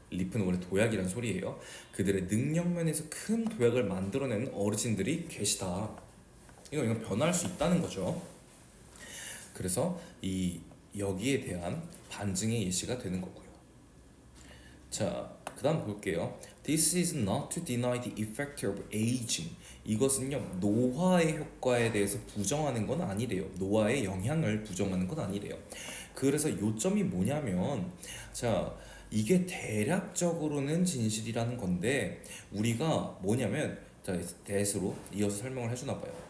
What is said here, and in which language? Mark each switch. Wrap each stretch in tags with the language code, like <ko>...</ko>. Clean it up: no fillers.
<ko>리프는 원래 도약이란 소리예요. 그들의 능력 면에서 큰 도약을 만들어내는 어르신들이 계시다. 이건 변화할 수 있다는 거죠. 그래서 이 여기에 대한 반증의 예시가 되는 거고요. 자, 그다음 볼게요.</ko> <en>This is not to deny the effect of aging.</en> <ko>이것은요 노화의 효과에 대해서 부정하는 건 아니래요. 노화의 영향을 부정하는 건 아니래요. 그래서 요점이 뭐냐면, 자, 이게 대략적으로는 진실이라는 건데 우리가 뭐냐면, 자, 대수로 이어서 설명을 해주나 봐요.</ko>